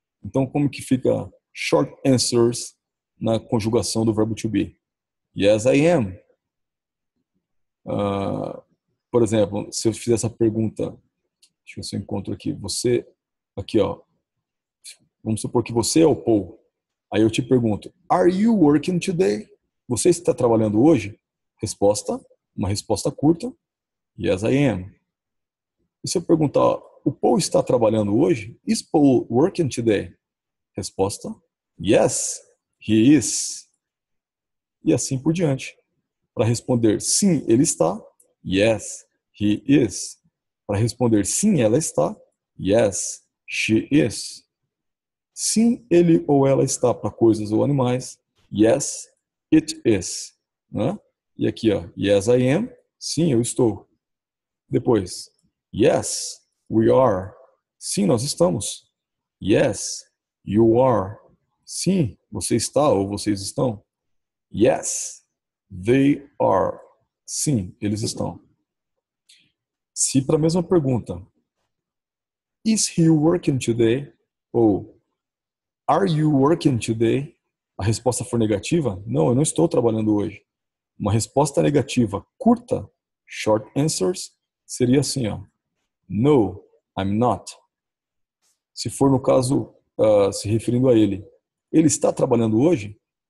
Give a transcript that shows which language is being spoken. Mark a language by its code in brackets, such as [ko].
[pt] Então, como que fica short answers na conjugação do verbo to be? [en] Yes, I am. [pt] Por exemplo, se eu fizer essa pergunta, deixa eu ver se eu encontro aqui, você, aqui ó, vamos supor que você é o Paul. Aí eu te pergunto, [en] are you working today? [pt] Você está trabalhando hoje? Resposta, uma resposta curta, [en] yes, I am. [pt] E se eu perguntar, o Paul está trabalhando hoje? [en] Is Paul working today? [pt] Resposta, [en] yes, he is. [pt] E assim por diante. Para responder sim, ele está, [en] yes, he is. [pt] Para responder sim, ela está, [en] yes, she is. [pt] Sim, ele ou ela está para coisas ou animais, [en] yes, it is. [pt] Né? E aqui, ó, [en] yes, I am, [pt] sim, eu estou. Depois, [en] yes, we are, [pt] sim, nós estamos. [en] Yes, you are, [pt] sim, você está ou vocês estão. [en] Yes, they are, [pt] sim, eles estão. Se para a mesma pergunta, [en] is he working today? Ou are you working today? [pt] A resposta for negativa, não, eu não estou trabalhando hoje. Uma resposta negativa curta, [en] short answers, [pt] seria assim, ó. [en] No, I'm not. [pt] Se for no caso, se referindo a ele, ele está trabalhando hoje?